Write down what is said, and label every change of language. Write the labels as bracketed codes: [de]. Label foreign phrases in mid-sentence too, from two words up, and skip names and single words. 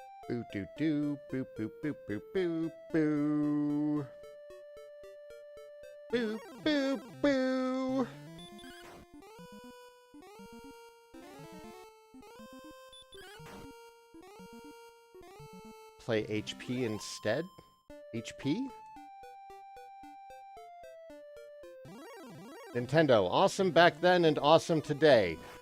[en] Boo doo doo. Boo boo boo boo boo boo. Boo boo boo. Play HP instead? HP? Nintendo, awesome back then and awesome today.